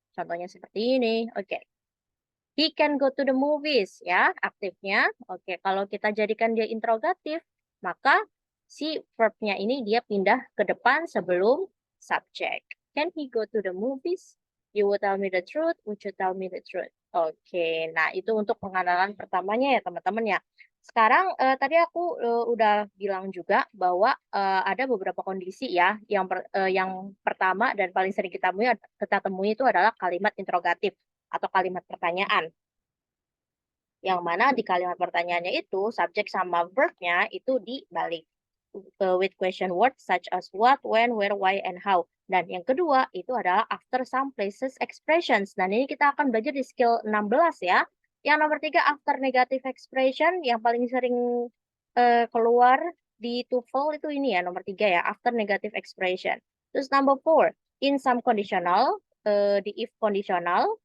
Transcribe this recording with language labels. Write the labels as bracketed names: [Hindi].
[Indonesian] Contohnya seperti ini. [English] Oke. He can go to the movies ya, aktifnya. [Indonesian] Oke, kalau kita jadikan dia interrogatif, maka si verbnya ini dia pindah ke depan sebelum subject. [English] Can he go to the movies? You will tell me the truth. Would you tell me the truth? [Indonesian] Oke, nah itu untuk pengenalan pertamanya ya teman-teman ya. Sekarang tadi aku udah bilang juga bahwa ada beberapa kondisi ya yang pertama dan paling sering kita temui itu adalah kalimat interrogatif atau kalimat pertanyaan. Yang mana di kalimat pertanyaannya itu subjek sama verb-nya itu dibalik. [English] With question words such as what, when, where, why, and how. [Indonesian] Dan yang kedua itu adalah [English] after some places expressions. [Indonesian] Dan ini kita akan belajar di skill 16 ya. Yang nomor 3 [English] after negative expression [Indonesian] yang paling sering keluar di TOEFL itu ini ya nomor 3 ya, after negative expression. Terus number 4 [English] in some conditional, [Indonesian] di if conditional.